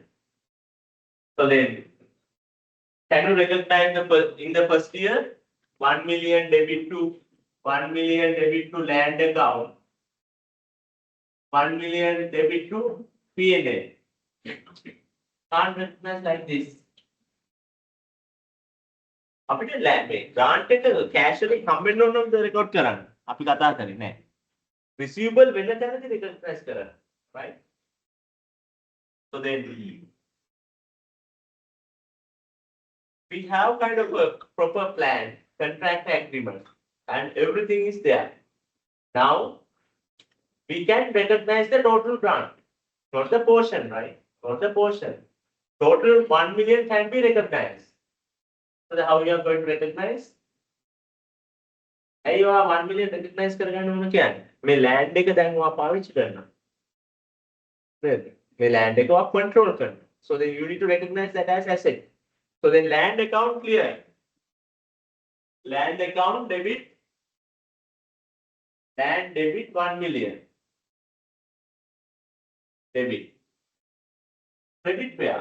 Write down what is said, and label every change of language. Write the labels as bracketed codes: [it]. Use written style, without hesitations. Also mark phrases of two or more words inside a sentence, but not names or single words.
[en] So then, can you recognize in the first year 1 million debit to 1 million debit to land account, 1 million debit to P&L? Can't recognize like this. [si] අපිට මේ grant එක cash එකේ හම්බෙන්න ඕන නේද record කරන්න. අපි කතා කරේ නෑ. Receivable වෙන තැනදී recognize කරන්න. Right? [en] So then we have kind of a proper plan, contract agreement, and everything is there. Now we can recognize the total grant, not the portion, right? Not the portion. Total 1 million can be recognized. So how you are going to recognize? You are [si] 1 million recognize කරගන්න ඕන කියන්නේ. මේ land එක දැන් ඔයා පාවිච්චි කරනවා. නේද? මේ land එක ඔයා control කරනවා. [en] So then you need to recognize that as asset. So then land account clear. Land account debit. Land debit 1 million. Debit. Credit where?